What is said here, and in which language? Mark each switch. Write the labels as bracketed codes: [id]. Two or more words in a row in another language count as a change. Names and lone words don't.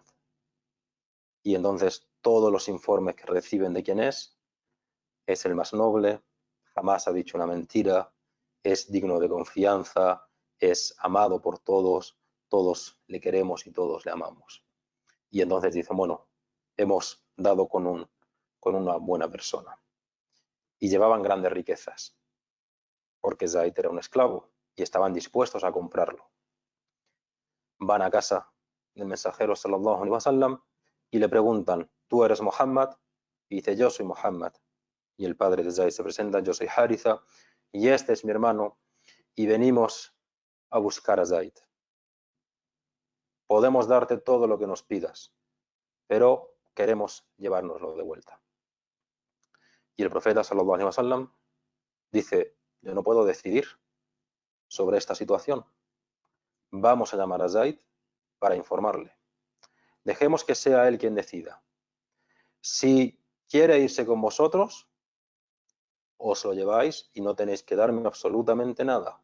[es] Y entonces todos los informes que reciben de quién es el más noble, jamás ha dicho una mentira, es digno de confianza, es amado por todos, todos le queremos y todos le amamos. Y entonces dicen, bueno, hemos dado con una buena persona. Y llevaban grandes riquezas, porque Zaid era un esclavo y estaban dispuestos a comprarlo. Van a casa del mensajero [ar] صلى الله عليه وسلم [es] y le preguntan, ¿tú eres Muhammad? Y dice, yo soy Muhammad. Y el padre de Zaid se presenta, yo soy Haritha y este es mi hermano y venimos a buscar a Zaid. Podemos darte todo lo que nos pidas, pero queremos llevárnoslo de vuelta. Y el profeta [ar] صلى الله عليه وسلم [es] dice, yo no puedo decidir sobre esta situación. Vamos a llamar a Zaid para informarle. Dejemos que sea él quien decida. Si quiere irse con vosotros, os lo lleváis y no tenéis que darme absolutamente nada.